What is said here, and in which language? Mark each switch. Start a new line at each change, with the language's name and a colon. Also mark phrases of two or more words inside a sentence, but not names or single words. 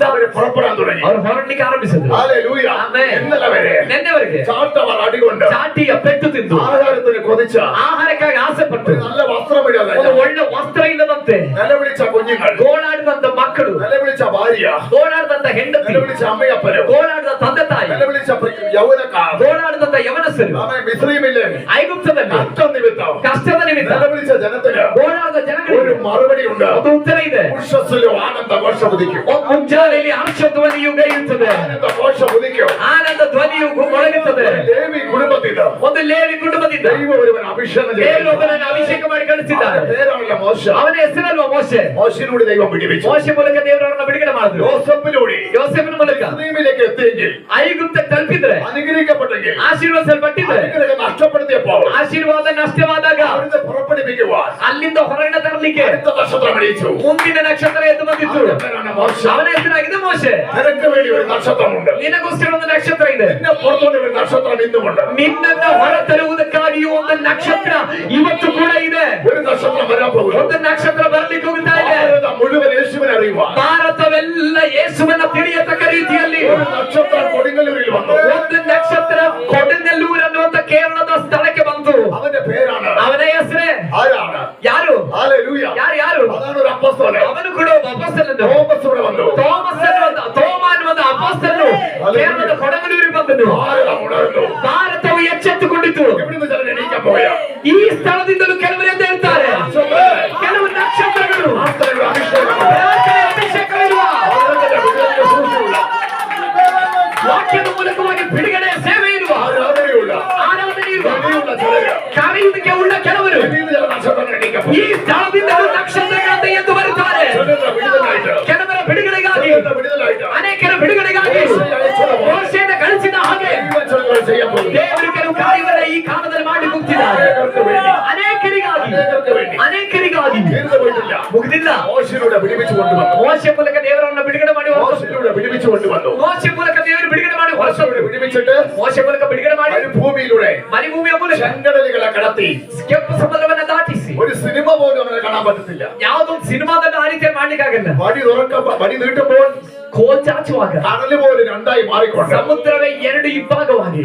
Malayalam: അവർ പുറപ്പെടാൻ തുടങ്ങി.
Kannada: ಅವರು ಹೊರಡ್ಲಿಕ್ಕೆ ಆರಂಭಿಸಿದ್ರು.
Malayalam: ഹല്ലേലൂയ.
Kannada: ಆಮೆನ್.
Malayalam: ഇന്നലെ വരെ
Kannada: ನಿನ್ನೆವರೆಗೆ
Malayalam: ചാട്ടവാർ അടികൊണ്ട്
Kannada: ಚಾಟಿಯ ಪೆಟ್ಟು ತಿಂದು
Malayalam: ആഹാരത്തിന് കൊതിച്ച,
Kannada: ಆಹಾರಕ್ಕಾಗಿ ಆಸೆ ಪಟ್ಟು
Malayalam: നല്ല വസ്ത്രമിടാതെ
Kannada: ಒಂದು ಒಳ್ಳೆ ವಸ್ತ್ರ ಇಲ್ಲದಂತೆ
Malayalam: നിലവിളിച്ച കുഞ്ഞുങ്ങൾ,
Kannada: ಗೋಳಾಡಿದಂತ ಮಕ್ಕಳು,
Malayalam: നിലവിളിച്ച ഭാര്യ,
Kannada: ಗೋಳಾಡಿದಂತ ಹೆಂಡತಿ,
Malayalam: നിലവിളിച്ച അമ്മയപ്പനും,
Kannada: ಗೋಳಾಡಿದ ತಂದೆ ತಾಯಿ,
Malayalam: നിലവിളിച്ച യൗവനക്കാർ,
Kannada: ಗೋಳಾಡಿದಂತ ಯವನಸ್ಥರು,
Malayalam: മിസ്രയീമിലെ
Kannada: ಐಗುಪ್ತದಲ್ಲಿ
Malayalam: കഷ്ടം നിമിത്തം
Kannada: ಕಷ್ಟದ ನಿಮಿತ್ತ
Malayalam: നിലവിളിച്ച ജനത്തിന്
Kannada: ಗೋಳಾಡಿದ
Malayalam: ഒരു
Kannada: ಜನಗಳಿಗೆ
Malayalam: മറുപടി ഉണ്ട്.
Kannada: ಒಂದು ಉತ್ತರ ಇದೆ.
Malayalam: ഉഷസ്സിലും ആനന്ദ ഘോഷം ഉദിക്കും.
Kannada: ಮುಂಜಾನೆಯಲ್ಲಿ ಹರ್ಷ ಧ್ವನಿಯು ಗೈಯುತ್ತದೆ,
Malayalam: ആനന്ദ ഘോഷം ഉദിക്കും.
Kannada: ಆನಂದ ಧ್ವನಿಯು ಮೊಳಗುತ್ತದೆ.
Malayalam: ലേവി കുടുംബത്തിൽ
Kannada: ಒಂದು ಲೇವಿ ಕುಟುಂಬದಿಂದ
Malayalam: ദൈവം ഒരുവൻ അഭിഷേകം ചെയ്തു.
Kannada: ದೇವರೊಬ್ಬನನ್ನು ಅಭಿಷೇಕ ಮಾಡಿ ಕಳಿಸಿದ್ದಾರೆ.
Malayalam: അവന്റെ പേരാണല്ലോ മോശ.
Kannada: ಅವನ ಹೆಸರಲ್ವ ಮೋಶೆ.
Malayalam: മോശയിലൂടെ ദൈവം വിടുവിച്ചു.
Kannada: ಮೋಶೆ ಮೂಲಕ ದೇವರವರನ್ನ ಬಿಡುಗಡೆ ಮಾಡಿದ್ರು.
Malayalam: യോസേഫിലൂടെ
Kannada: ಯೋಸೇಫನ ಮೂಲಕ
Malayalam: മിസ്രയീമിലേക്ക് എത്തിയെങ്കിൽ,
Kannada: ಐಗುಪ್ತ ತಲುಪಿದ್ರೆ,
Malayalam: അനുഗ്രഹിക്കപ്പെട്ടെങ്കിൽ,
Kannada: ಆಶೀರ್ವದಿಸಲ್ಪಟ್ಟಿದ್ರೆ,
Malayalam: അനുഗ്രഹം നഷ്ടപ്പെടുത്തിയപ്പോൾ
Kannada: ಆಶೀರ್ವಾದ ನಷ್ಟವಾದಾಗ
Malayalam: അവിടുന്ന് പുറപ്പെടുവിക്കുവാൻ
Kannada: ಅಲ್ಲಿಂದ ಹೊರಗಡೆ ತರಲಿಕ್ಕೆ
Malayalam: അടുത്ത നക്ഷത്രം അടിച്ചു.
Kannada: ಮುಂದಿನ ನಕ್ಷತ್ರ ಎದ್ದು ಬಂದಿತ್ತು.
Malayalam: അവന്റെ പേരാണ് മോശ.
Kannada: ಅವನ ಹೆಸರಾಗಿದೆ ಮೋಶೆ.
Malayalam: നിനക്ക് വേണ്ടി ഒരു നക്ഷത്രമുണ്ട്.
Kannada: ನಿನಗೋಸ್ಕರ ಒಂದು ನಕ್ಷತ್ರ ಇದೆ.
Malayalam: നിന്നെ പുറത്തോട്ട് ഒരു നക്ഷത്രം ഇന്നുമുണ്ട്.
Kannada: ನಿನ್ನನ್ನ ಹೊರತರುವುದಕ್ಕಾಗಿಯೂ ಒಂದು ನಕ್ಷತ್ರ ಇವತ್ತು ಕೂಡ ಇದೆ.
Malayalam: ഒരു നക്ഷത്രം വരാൻ പോകുന്നു.
Kannada: ಒಂದು ನಕ್ಷತ್ರ ಬರ್ಲಿಕ್ಕೆ ಹೋಗ್ತಾ ಇದೆ.
Malayalam: ഭാരതം മുഴുവൻ യേശുവിനെ അറിയുവാൻ
Kannada: ಭಾರತವೆಲ್ಲ ಯೇಸುವನ್ನ ತಿಳಿಯತಕ್ಕ ರೀತಿಯಲ್ಲಿ
Malayalam: ഒരു നക്ഷത്രം കൊടുങ്ങല്ലൂരിൽ വന്നു.
Kannada: ಒಂದು ನಕ್ಷತ್ರ ಕೊಡಗಲ್ಲೂರು ಅನ್ನುವಂತ ಕೇರಳದ ಸ್ಥಳಕ್ಕೆ ಬಂತು.
Malayalam: അവന്റെ പേരാണ്,
Kannada: ಅವನ ಹೆಸರೇ
Malayalam: ആരാണ്?
Kannada: ಯಾರು?
Malayalam: ഹല്ലേലൂയ.
Kannada: ಯಾರು?
Malayalam: അതാണ് ഒരു അപ്പോസ്തലൻ.
Kannada: ಅವನು ಕೂಡ ಒಬ್ಬ ಅಪೊಸ್ತಲನು.
Malayalam: തോമസ് ഇവിടെ വന്നു.
Kannada: തോമಸ್ ಅನ್ನುವಂತ ತೋಮ ಅನ್ನುವಂತ ಅಪೊಸ್ತಲನು ಕೇರಳದ ಕೊಡಗಲ್ಲೂರಿಗೆ ಬಂದನು.
Malayalam: ഭാരതം ഉണർന്നു.
Kannada: ಭಾರತವು ಎಚ್ಚೆತ್ತುಕೊಂಡಿತು.
Malayalam: എവിടുന്ന് ചിലർ എണീക്കാൻ പോയ
Kannada: ಈ ಸ್ಥಳದಿಂದಲೂ ಕೆಲವರು ಎದ್ದು ಹೇಳ್ತಾರೆ. ಕೆಲವು ನಕ್ಷತ್ರಗಳು
Malayalam: ആസ്തനയുടെ അഭിഷേകം
Kannada: ಪ್ರಾರ್ಥನೆ ಅಭಿಷೇಕವಿರುವ
Malayalam: ഭാരതത്തിന്റെ വിടുതലിന്റെ സൂക്ഷിയുള്ള
Kannada: ವಾಕ್ಯದ ಮೂಲಕವಾಗಿ ಬಿಡುಗಡೆ ಸೇವೆ ಇರುವ
Malayalam: ആരാധനയുള്ള
Kannada: ಆರಾಧನೆ ಇರುವ
Malayalam: കനിയുള്ള ചിലര്
Kannada: ಕರೆಯುವುದಕ್ಕೆ ಉಳ್ಳ ಕೆಲವರು
Malayalam: ഇന്ന് ചില നക്ഷത്രങ്ങൾ എണീക്കാൻ
Kannada: ಈ ಸ್ಥಳದಿಂದಲೂ ನಕ್ಷತ್ರಗಳಂತೆ ಎದ್ದು ಬರುತ್ತಾರೆ.
Malayalam: ചിലരുടെ വിടുതലായിട്ട്,
Kannada: ಕೆಲವರ ಬಿಡುಗಡೆಗಾಗಿ,
Malayalam: ചിലരുടെ വിടുതലായിട്ട്
Kannada: ಅನೇಕರ ಬಿಡುಗಡೆಗಾಗಿ ಮೋಶೆಯನ್ನು ಕಳಿಸಿದ ಹಾಗೆ
Malayalam: ദൈവചലങ്ങൾ ചെയ്യാൻ പോകുന്നു.
Kannada: ದೇವರು ಕೆಲವು ಕಾರ್ಯವನ್ನ ಈ ಕಾಲದಲ್ಲಿ ಮಾಡಿ ಮುಗಿಸಿದ್ದಾರೆ.
Malayalam: അനേകർക്ക് വേണ്ടി,
Kannada: ಅನೇಕರಿಗಾಗಿ,
Malayalam: അനേകർക്ക് വേണ്ടി
Kannada: ಅನೇಕರಿಗಾಗಿ
Malayalam: തീർന്നു പോയിട്ടില്ല.
Kannada: ಮುಗಿದಿಲ್ಲ.
Malayalam: മോശയിലൂടെ വിടുവിച്ചു കൊണ്ടുവന്നു.
Kannada: ಮೋಶೆ ಮೂಲಕ ದೇವರನ್ನ ಬಿಡುಗಡೆ ಮಾಡಿ ಹೊರಟು.
Malayalam: മോശയിലൂടെ വിടുവിച്ചു കൊണ്ടുവന്നു.
Kannada: ಮೋಶೆ ಮೂಲಕ ದೇವರು ಬಿಡುಗಡೆ ಮಾಡಿ ಹೊರಟು.
Malayalam: മോശയിലൂടെ വിടുവിച്ചിട്ട്
Kannada: ಮೋಶೆ ಮೂಲಕ ಬಿಡುಗಡೆ ಮಾಡಿ
Malayalam: മരുഭൂമിയിലൂടെ
Kannada: ಮರುಭೂಮಿಯ ಮೂಲಕ
Malayalam: ചെങ്കടലുകളെ കടത്തി
Kannada: ಕೆಂಪು ಸಮುದ್ರವನ್ನ ದಾಟಿಸಿ
Malayalam: ഒരു സിനിമ പോലും അങ്ങനെ കാണാൻ പറ്റത്തില്ല.
Kannada: ಯಾವುದೊಂದು ಸಿನಿಮಾದಲ್ಲಿ ಆ ರೀತಿ ಮಾಡ್ಲಿಕ್ಕಾಗಲ್ಲ.
Malayalam: വടി നീട്ടുമ്പോൾ
Kannada: ಕೋಲ್ ಚಾಚುವಾಗ
Malayalam: കടല് പോലെ രണ്ടായി മാറിക്കൊണ്ട്
Kannada: ಸಮುದ್ರವೇ ಎರಡು ಇಬ್ಬಾಗವಾಗಿ